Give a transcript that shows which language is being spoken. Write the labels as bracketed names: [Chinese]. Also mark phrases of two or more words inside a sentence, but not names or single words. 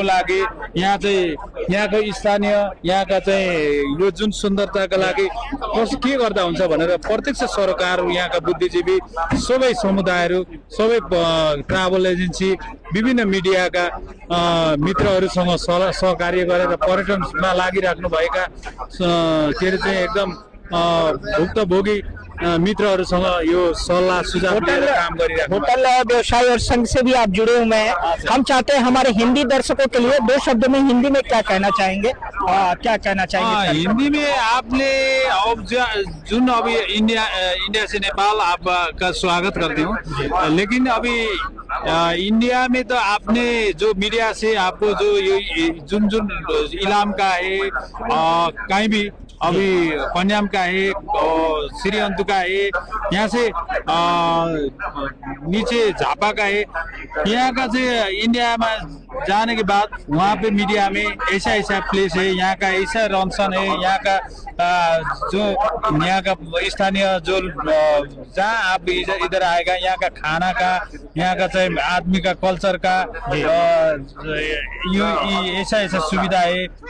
[Nepali] लागि, यहाँ चाहिँ यहाँको स्थानीय यहाँका चाहिँ यो जुन सुन्दरताका लागि के गर्दा हुन्छ भनेर प्रत्यक्ष सरकार, यहाँका बुद्धिजीवी, सबै समुदायहरू, सबै ट्राभल एजेन्सी, विभिन्न मिडियाका मित्रहरूसँग सहकार्य गरेर पर्यटनमा लागिराख्नु भएका के अरे चाहिँ एकदम भुक्तभोगी मित्रहरूसँग यो सल्लाह सुझाव लिएर काम गरिरहेको। [Hindi] होटल व्यवसाय और संघ से भी आप जुड़े हुए हैं। हम चाहते हैं हमारे हिंदी दर्शकों के लिए 2 शब्दों में हिंदी में क्या कहना चाहेंगे? क्या कहना चाहेंगे हिंदी में? आपने अब जुन अभी इंडिया से नेपाल आपका स्वागत करती हूँ, लेकिन अभी इंडिया में तो आपने जो मीडिया से आपको जो जुन इलाम का है, कहीं भी अभी पंजाब का है, श्रीअंतु का है, यहाँ से नीचे झापा का है, यहाँ का से इंडिया में जाने के बाद वहाँ पे मीडिया में ऐसा प्लेस है, यहाँ का ऐसा रन सन है, यहाँ का जो यहाँ का स्थानीय जो जहाँ आप इधर आएगा, यहाँ का खाना का, यहाँ का चाहे आदमी का कल्चर का ऐसा सुविधा है।